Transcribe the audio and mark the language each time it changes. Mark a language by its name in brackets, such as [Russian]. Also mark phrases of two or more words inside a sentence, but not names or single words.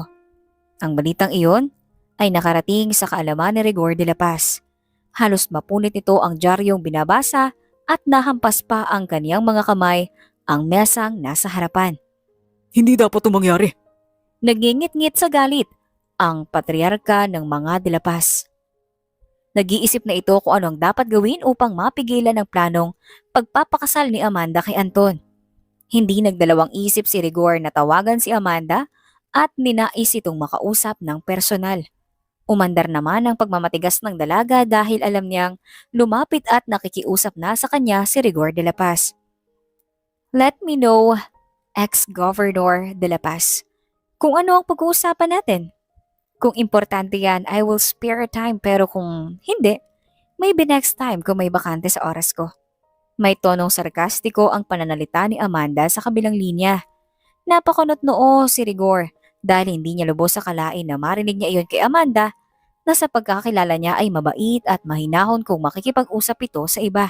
[Filipino] Ang balitang iyon ay nakarating sa kaalaman ni Rigor de la Paz. Halos mapunit ito ang diaryong binabasa at nahampas pa ang kaniyang mga kamay ang mesang nasa harapan. Hindi dapat ito mangyari. Nagingit-ngit sa galit ang patriarka ng mga de la Paz. Nag-iisip na ito kung ano ang dapat gawin upang mapigilan ang planong pagpapakasal ni Amanda kay Anton. Hindi nagdalawang isip si Rigor na tawagan si Amanda at ninais itong makausap ng personal. Umandar naman ang pagmamatigas ng dalaga dahil alam niyang lumapit at nakikiusap na sa kanya si Rigor de la Paz. [English] Let me know, ex-Governor de la Paz, [Filipino] kung ano ang pag-uusapan natin. Kung importante yan, [English] I will spare time [Filipino] pero kung hindi, [English] maybe next time [Filipino] kung may bakante sa oras ko. May tonong sarkastiko ang pananalita ni Amanda sa kabilang linya. Napakunot noo si Rigor dahil hindi niya lubos sa kalain na marinig niya iyon kay Amanda na sa pagkakilala niya ay mabait at mahinahon kung makikipag-usap ito sa iba.